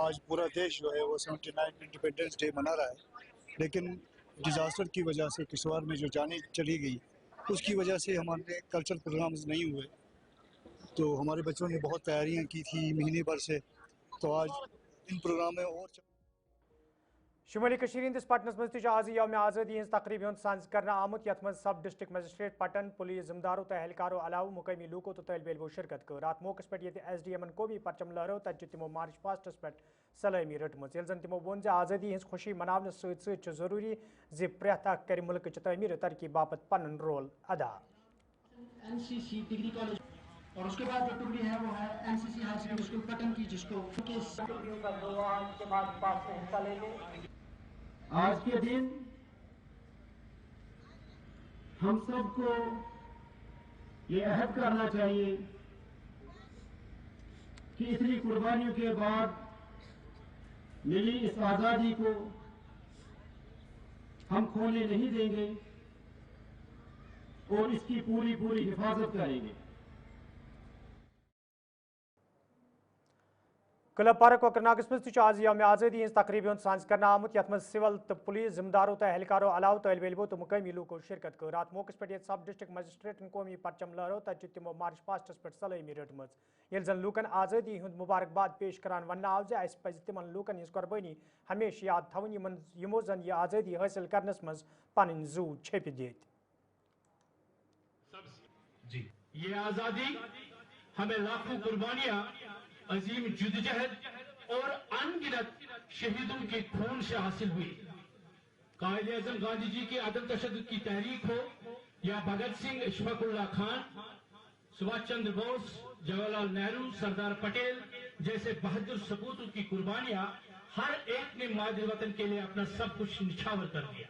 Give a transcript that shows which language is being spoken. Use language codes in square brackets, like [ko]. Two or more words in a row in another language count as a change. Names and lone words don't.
[hi] आज पूरा देश जो है वो 79 [en] Independence Day [hi] मना रहा है, लेकिन डिज़ास्टर की वजह से किश्तवाड़ में जो जाने चली गई उसकी वजह से हमारे [en] cultural programs [hi] नहीं हुए। तो हमारे बच्चों ने बहुत तैयारियां की थी महीने भर से, तो आज इन प्रोग्राम में और [ks] शुमाली हंदिस पटनस मज आज यौम आज़ादी हज तकरीब हंद सांस कर आमुत यथ मज [en] sub district magistrate [ks] पटन पुलिस जिम्मेदारों तो एहलकारों अलाव मुकामी लूको तो तलब इलमो शिरकत कर रात मौके पे SDM कौमी परचम लहरो तत तमो [en] march pasts [ks] पे सलामी रटम, जन तमो वोन आज़ादी हज खुशी मनाने सत जरूरी जि प्रेथ अख कर मुल्क तमीर तरक्की बापत पन रोल अदा। [hi] NCC डिग्री कॉलेज और उसके बाद जो टुकड़ी है वो है NCC हाई सेकेंडरी स्कूल पटन की, जिसको हिस्सा लेंगे। आज के दिन हम सबको ये अहद करना चाहिए कि इतनी कुर्बानियों के बाद मिली इस आज़ादी को हम खोने नहीं देंगे और इसकी पूरी हिफाजत करेंगे। [ks] क्लब पार्क कोकरनागस मज आज यौम आज़ादी हज तकरीब हंद सांस कर आमुत यथ मज सिविल तो पुलिस जिम्मेदारों तो एहलकारों अलाव तलब इलमो तो मुकामी लूको शिरकत कर रात मौके पे [en] sub district magistrates [ks] कौमी परचम लहरो तत तमो [en] march pasts [ks] पे सलामी रटम, ये जन लूकन आज़ादी हंद मुबारकबाद पेश करान वन आव ज पज तिमन लूकन हज कुर्बानी हमेशा याद थवन यमो जन यह आज़ादी हासिल करनस मज पन जू छेप दित। [hi] जी ये आज़ादी हमें लाखों कुर्बानियां, अजीम जुद्दोजहद और अनगिनत शहीदों के खून से हासिल हुई। कायदे आज़म गांधी जी के अदम तशद्दुद की तहरीक हो या भगत सिंह, इशफाकुल्लाह खान, सुभाष चंद्र बोस, जवाहरलाल नेहरू, सरदार पटेल जैसे बहादुर सपूतों की कुर्बानियां, हर एक ने मादे वतन के लिए अपना सब कुछ निछावर कर दिया।